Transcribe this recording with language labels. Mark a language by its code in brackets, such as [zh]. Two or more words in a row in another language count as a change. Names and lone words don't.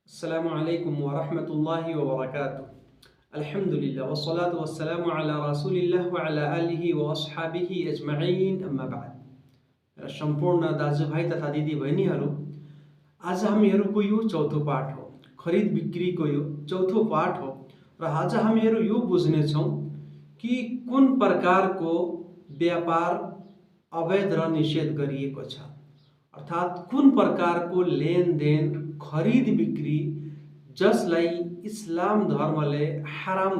[ar] السلام عليكم ورحمة الله وبركاته. الحمد لله والصلاة والسلام على رسول الله وعلى آله وأصحابه أجمعين، أما بعد. [ne] मेरा सम्पूर्ण दाजुभाइ तथा दिदीबहिनीहरू, आज हामीहरूको यो चौथो पाठ हो, खरिद बिक्रीको यो चौथो पाठ हो र आज हामीहरू यो बुझ्नेछौँ कि कुन प्रकारको व्यापार अवैध र निषेध गरिएको छ, अर्थात् कुन प्रकारको लेनदेन खरिद बिक्री जसलाई इस्लाम धर्मले हराम